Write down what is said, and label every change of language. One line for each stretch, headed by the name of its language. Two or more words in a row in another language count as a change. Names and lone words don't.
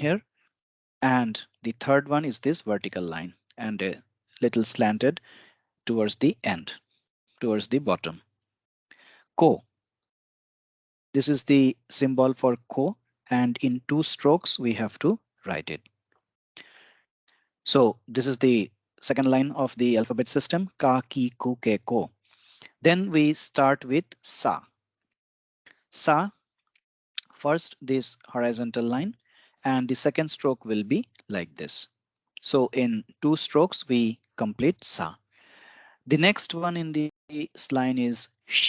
English: And the third one is this vertical line and a little slanted towards the end, towards the bottom. Ko. This is the symbol for ko. And in two strokes, we have to write it. So this is the second line of the alphabet system, ka, ki, ku, ke, ko. Then we start with sa. Sa, first this horizontal line, and the second stroke will be like this. So in two strokes, we complete sa. The next one in this line is she.